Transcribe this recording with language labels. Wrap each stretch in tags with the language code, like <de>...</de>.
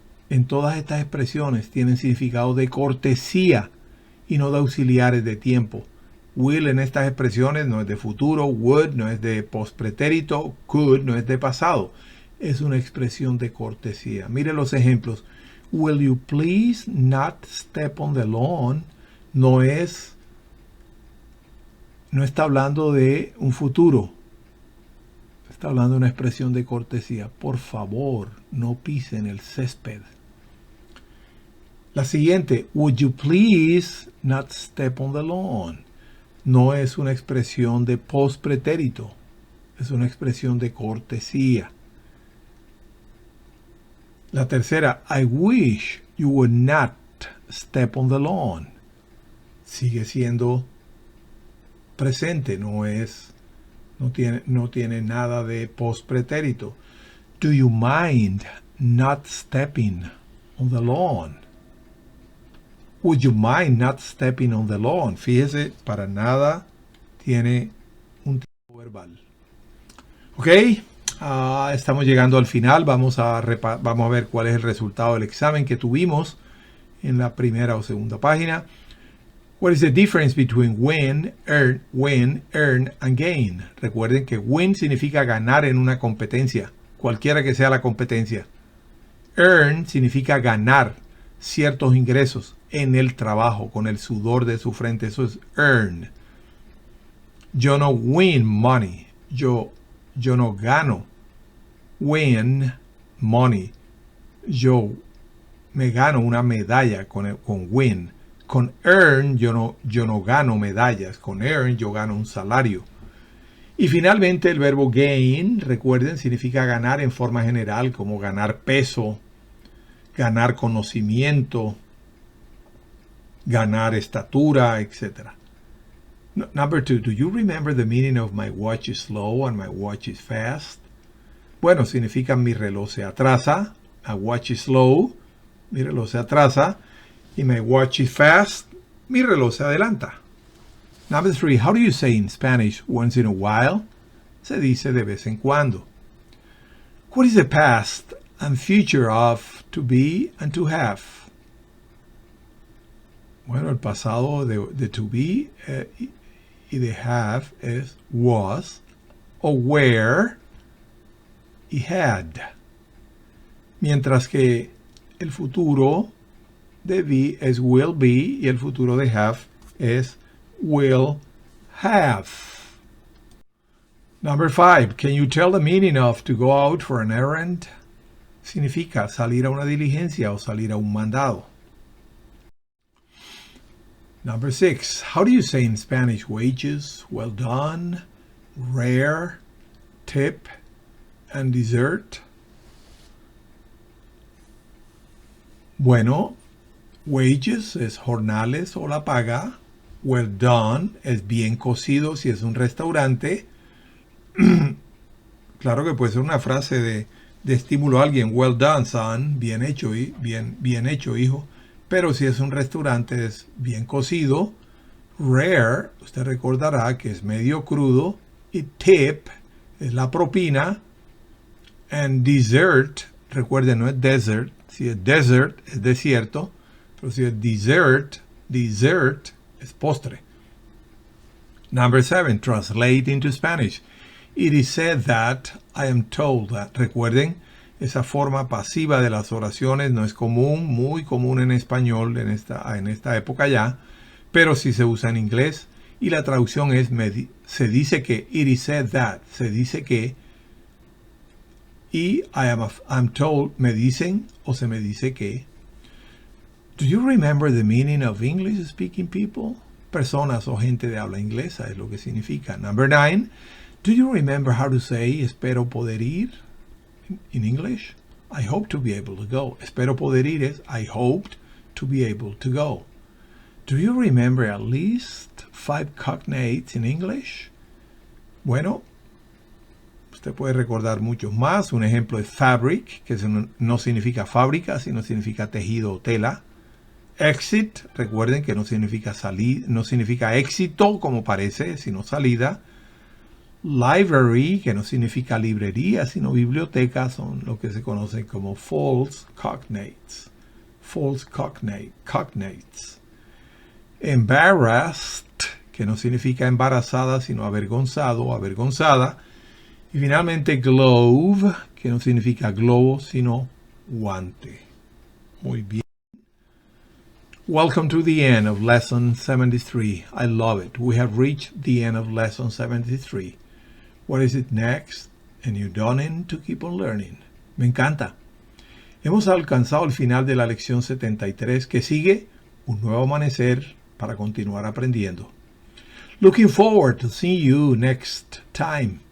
<es>En todas estas expresiones tienen significado de cortesía y no de auxiliares de tiempo. Will en estas expresiones no es de futuro, would no es de postpretérito, could no es de pasado. Es una expresión de cortesía. Mire los ejemplos.</es> <en>Will you please not step on the lawn?</en> <es>No está hablando de un futuro. Está hablando de una expresión de cortesía. Por favor, no pisen el césped. La siguiente,</es> <en>would you please not step on the lawn?</en> <es>No es una expresión de postpretérito, es una expresión de cortesía. La tercera,</es> <en>I wish you would not step on the lawn.</en> <es>Sigue siendo presente, no tiene nada de postpretérito.</es> <en>Do you mind not stepping on the lawn? Would you mind not stepping on the lawn?</en> <es>Fíjese, para nada tiene un tipo verbal. Ok, estamos llegando al final. Vamos a ver cuál es el resultado del examen que tuvimos en la primera o segunda página.</es> <en>What is the difference between win, earn, and gain?</en> <es>Recuerden que win significa ganar en una competencia, cualquiera que sea la competencia. Earn significa ganar ciertos ingresos en el trabajo, con el sudor de su frente. Eso es earn. Yo no</es> <en>win money.</en> <es>Yo no gano.</es> <en>Win money.</en> <es>Yo me gano una medalla con win. Con earn yo no gano medallas. Con earn yo gano un salario. Y finalmente el verbo gain, recuerden, significa ganar en forma general, como ganar peso, ganar conocimiento, ganar estatura, etc.</es> <en>Number 2, do you remember the meaning of my watch is slow and my watch is fast?</en> <es>Bueno, significa mi reloj se atrasa,</es> <en>my watch is slow,</en> <es>mi reloj se atrasa, y</es> <en>my watch is fast,</en> <es>mi reloj se adelanta.</es> <en>Number 3, how do you say in Spanish once in a while?</en> <es>Se dice de vez en cuando.</es> <en>What is the past and future of to be and to have?</en> <es>Bueno, el pasado de to be y de have es was o were y had. Mientras que el futuro de be es</es> <en>will be</en> <es>y el futuro de have es</es> <en>will have. Number 5, can you tell the meaning of to go out for an errand?</en> <es>Significa salir a una diligencia o salir a un mandado.</es> <en>Number 6, how do you say in Spanish wages, well done, rare, tip, and dessert?</en> <es>Bueno, wages es jornales o la paga. Well done es bien cocido si es un restaurante. Claro que puede ser una frase de estímulo a alguien.</es> <en>Well done, son.</en> <es>Bien hecho, bien hecho, hijo. Pero si es un restaurante es bien cocido. Rare, usted recordará que es medio crudo. Y tip es la propina.</es> <en>And dessert,</en> <es>recuerden, no es desert. Si es desert, es desierto. Pero si es dessert es postre.</es> <en>Number 7, translate into Spanish. It is said that, I am told that.</en> <es>Recuerden, esa forma pasiva de las oraciones no es común, muy común en español en esta época ya, pero sí se usa en inglés. Y la traducción es, se dice que,</es> <en>it is said that,</en> <es>se dice que, y</es> <en>I'm told,</en> <es>me dicen o se me dice que.</es> <en>Do you remember the meaning of English speaking people?</en> <es>Personas o gente de habla inglesa es lo que significa.</es> <en>Number 9, do you remember how to say</en> <es>espero poder ir</es> <en>in English? I hope to be able to go.</en> <es>Espero poder ir es</es> <en>I hoped to be able to go. Do you remember at least 5 cognates in English?</en> <es>Bueno, usted puede recordar muchos más. Un ejemplo es fabric, que no significa fábrica, sino significa tejido o tela. Exit, recuerden que no significa no significa éxito como parece, sino salida. Library, que no significa librería, sino biblioteca, son lo que se conocen como false cognates. False cognates. Embarrassed, que no significa embarazada, sino avergonzado o avergonzada. Y finalmente glove, que no significa globo, sino guante. Muy bien.</es> <en>Welcome to the end of lesson 73. I love it. We have reached the end of lesson 73. What is it next? A new dawning to keep on learning.</en> <es>Me encanta. Hemos alcanzado el final de la lección 73, que sigue un nuevo amanecer para continuar aprendiendo.</es> <en>Looking forward to seeing you next time.</en>